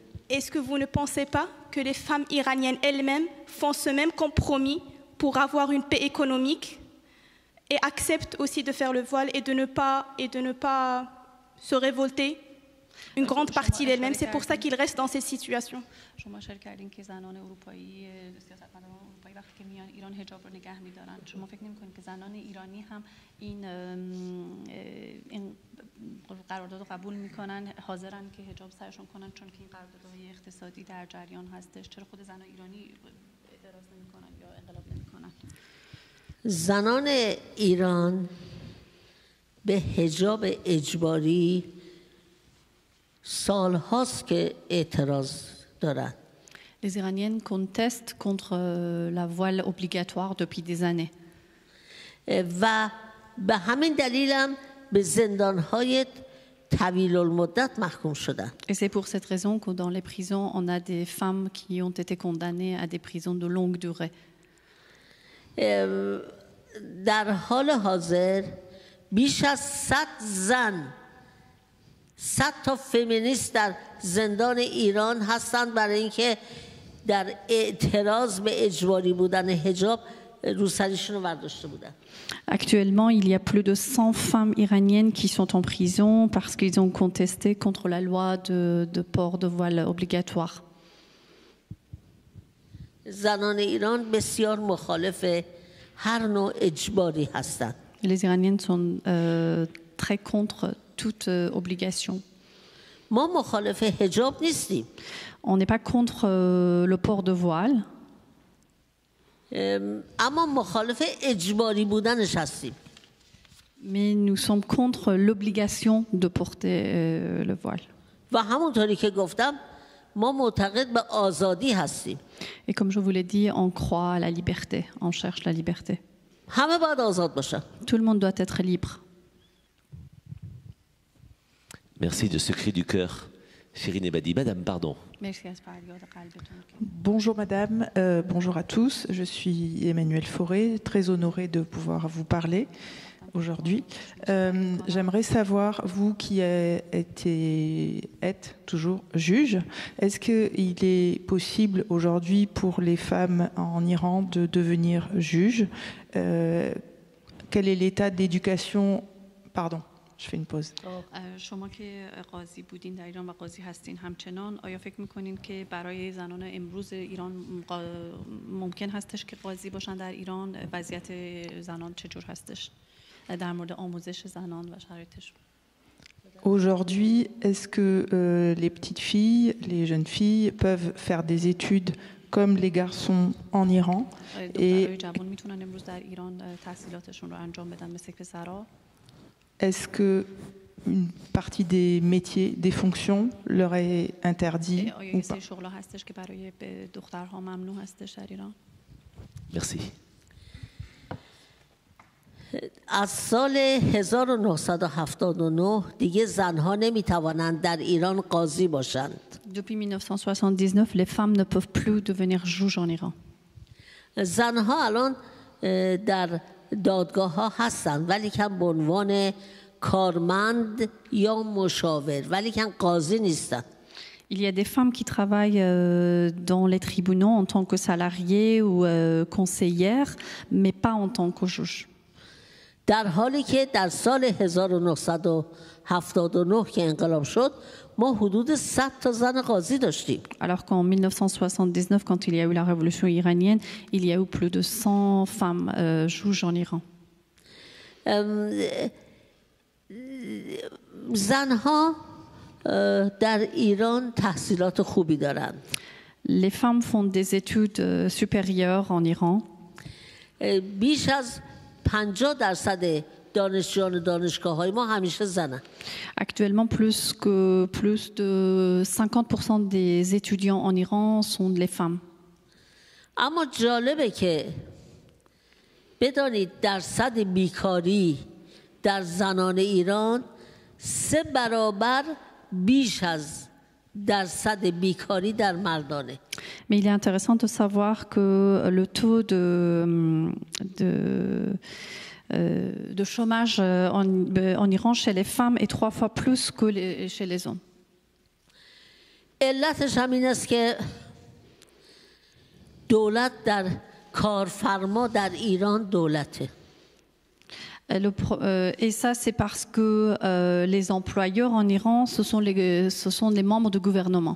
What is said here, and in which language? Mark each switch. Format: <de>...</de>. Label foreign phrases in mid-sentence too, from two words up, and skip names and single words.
<fr>Est-ce que vous ne pensez pas que les femmes iraniennes elles-mêmes font ce même compromis pour avoir une paix économique et acceptent aussi de faire le voile et de ne pas se révolter? Une grande partie d'elles-mêmes, c'est pour ça qu'ils restent dans ces situations.</fr> <fa>وقتی که میان ایران حجاب رو نگه می‌دارن. شما فکر نمی‌کنید که زنان ایرانی هم این قرارداد رو قبول می‌کنن، حاضرن که حجاب سرشون کنن چون که این قراردادهای اقتصادی در جریان هستش؟ چرا خود زنان ایرانی اعتراض نمی‌کنن یا انقلاب نمی‌کنن؟ زنان ایران به حجاب اجباری سال‌هاست که اعتراض دارن.</fa> <fr>Les Iraniennes contestent contre la voile obligatoire depuis des années.</fr> <fa>و به همین دلیل هم به زندان‌های طویل المدت محکوم شدن.</fa> <fr>Et c'est pour cette raison que dans les prisons, on a des femmes qui ont été condamnées à des prisons de longue durée.</fr> <fa>در حال حاضر بیش از 100 زن 100 تا فمینیست در زندان ایران هستند برای اینکه در اعتراض به اجباری بودن حجاب روسریشون رو برداشته بودن.</fa> <fr>Actuellement, il y a plus de 100 femmes iraniennes qui sont en prison parce qu'ils ont contesté contre la loi de port de voile obligatoire.</fr> <fa>زنان ایران بسیار مخالف هر نوع اجباری هستند.</fa> <fr>Les Iraniennes sont très contre toute obligation.</fr> <fa>ما مخالف حجاب نیستیم.</fa> <fr>On n'est pas contre le port de voile.</fr> <fa>اما مخالف اجباری بودنش هستیم.</fa> <fr>Mais nous sommes contre l'obligation de porter le voile.</fr> <fa>و همونطوری که گفتم ما معتقد به آزادی هستیم.</fa> <fr>Et comme je vous l'ai dit, on croit à la liberté, on cherche la liberté.</fr> <fa>همه باید آزاد باشن.</fa> <fr>Tout le monde doit être libre. Merci de ce cri du cœur. Chérine Ebadi. Madame, pardon. Bonjour Madame, bonjour à tous. Je suis Emmanuelle Fauré, très honorée de pouvoir vous parler aujourd'hui. J'aimerais savoir, vous qui êtes toujours juge, est-ce qu'il est possible aujourd'hui pour les femmes en Iran de devenir juges? Quel est l'état d'éducation? Pardon. Je fais une pause.</fr> <fa>شما که قاضی بودین در ایران و قاضی هستین همچنان، آیا فکر میکنین که برای زنان امروز ایران ممکن هستش که قاضی باشن در ایران؟ وضعیت زنان چجور هستش در مورد آموزش زنان و شرایطش؟</fa> <fr>Aujourd'hui, est-ce que les petites filles, les jeunes filles peuvent faire des études comme les garçons en Iran et</fr> <fa>میتونن امروز در ایران تحصیلاتشون رو انجام بدن مثل پسرها؟</fa> <fr>Est-ce que une partie des métiers, des fonctions leur est interdit ou pas? Merci.</fr> <fa>از سال 1979 دیگه زنها نمیتوانند در ایران قاضی باشند.</fa> <fr>Depuis 1979, les femmes ne peuvent plus devenir juges en Iran.</fr> <fa>زنها الان در دادگاه ها هستند ولی کن به عنوان کارمند یا مشاور ولی کن قاضی نیستند.</fa> <fr>Il y a des femmes qui travaillent dans les tribunaux en tant que salariées ou conseillères, mais pas en tant que juges.</fr> <fa>در حالی که در سال 1979 که انقلاب شد ما حدود 100 تا زن قاضی داشتیم.</fa> <fr>Alors qu'en 1979, quand il y a eu la révolution iranienne, il y a eu plus de 100 femmes juges en Iran.</fr> <fa>زنها در ایران تحصیلات خوبی دارند.</fa> <fr>Les femmes font des études supérieures en Iran.</fr> <fa>بیش از 50% دانشجویان دانشگاه‌های ما همیشه زنن.</fa> <fr>Actuellement, plus de 50% des étudiants en Iran sont les femmes.</fr> <fa>اما جالبه که بدانید درصد بیکاری در زنان ایران 3 برابر بیش از درصد بیکاری در مردانه.</fa> <fr>Mais il est intéressant de savoir que le taux de chômage en Iran chez les femmes est 3 fois plus que chez les hommes.</fr> <fa>علتش همین است که دولت در کارفرما در ایران دولته.</fa> <fr>Et ça, c'est parce que les employeurs en Iran, ce sont les membres du gouvernement.</fr>